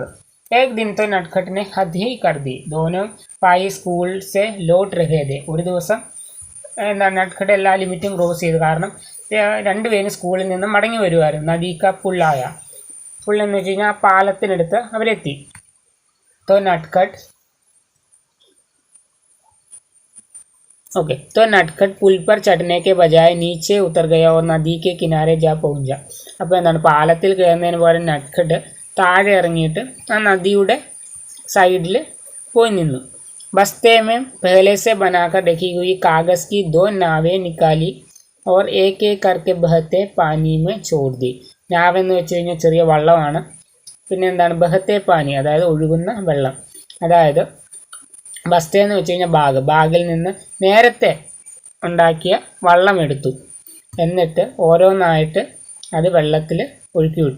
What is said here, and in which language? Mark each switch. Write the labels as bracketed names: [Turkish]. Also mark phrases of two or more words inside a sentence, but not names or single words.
[Hindi] एक दिन तो नटखट ने हद ही कर दी दोनों भाई स्कूल से लौट रहे थे, [Malayalam] ഒരു ദിവസം എന്താണ് നട്ട്ഖട്ട് എല്ലാ ലിമിറ്റും ക്രോസ് ചെയ്തു. കാരണം രണ്ടുപേരും സ്കൂളിൽ നിന്ന് മടങ്ങി വരുമായിരുന്നു. നദീക്ക പുള്ളായ, പുള്ളെന്ന് വെച്ച് കഴിഞ്ഞാൽ ആ പാലത്തിനടുത്ത് അവരെത്തി. [Hindi] तो नटखट ओके, तो नटखट पुल पर चढ़ने के बजाय नीचे उतर गया और नदी के किनारे जा पहुंचा. [Malayalam] അപ്പോൾ എന്താണ്, പാലത്തിൽ കയറുന്നതിന് പകരം നട്ട്ഖട്ട് താഴെ ഇറങ്ങിയിട്ട് ആ നദിയുടെ സൈഡിൽ പോയി നിന്നു. [Hindi] बस्ते में पहले से बनाकर रखी हुई कागज़ की 2 नावें निकाली और एक एक करके बहते पानी में छोड़ दी. [Malayalam] നാവെന്ന് വെച്ച് കഴിഞ്ഞാൽ ചെറിയ വള്ളമാണ്. പിന്നെ എന്താണ്, [Hindi] बहते पानी, [Malayalam] അതായത് ഒഴുകുന്ന വെള്ളം. അതായത് ബസ്തേ എന്ന് വെച്ച് കഴിഞ്ഞാൽ ബാഗിൽ നിന്ന് നേരത്തെ ഉണ്ടാക്കിയ വള്ളം എടുത്തു, എന്നിട്ട് ഓരോന്നായിട്ട് അത് വെള്ളത്തിൽ ഒഴുക്കി വിട്ടു.